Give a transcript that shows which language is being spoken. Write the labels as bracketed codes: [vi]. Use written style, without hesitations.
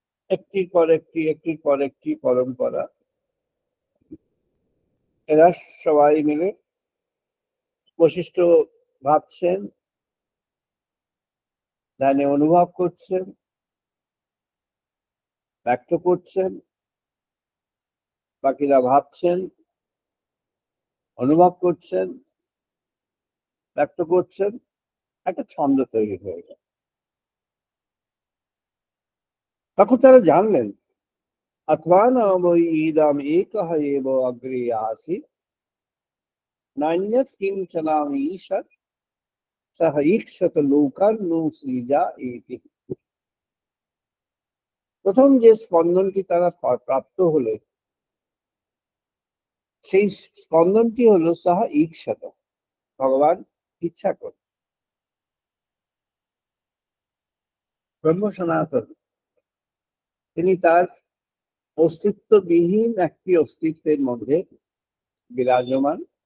[bn] একটির পর একটি, একটির পর একটি পরম্পরা এরা সবাই মিলে বশিষ্ঠ ভাবছেন, ধ্যানে অনুভব করছেন, ব্যক্ত করছেন, বাকিরা ভাবছেন, অনুভব করছেন, ব্যক্ত করছেন, একটা ছন্দ তৈরি হয়ে গেল। তখন তারা জানলেন [sa] अथवानाम इदम एकः एव अग्रे आसीत् नान्यत् किंचनाम ईशत् सह ईक्षत लोकान् सृजा इति। [bn] প্রথম যে স্পন্দনটি তারা প্রাপ্ত হলো, সেই স্পন্দনটি হলো সহ ঈক্ষত, ভগবান ইচ্ছা করে। ব্রহ্ম সনাতন তিনি তার অস্তিত্ববিহীন একটি অস্তিত্বের মধ্যে বিরাজমান।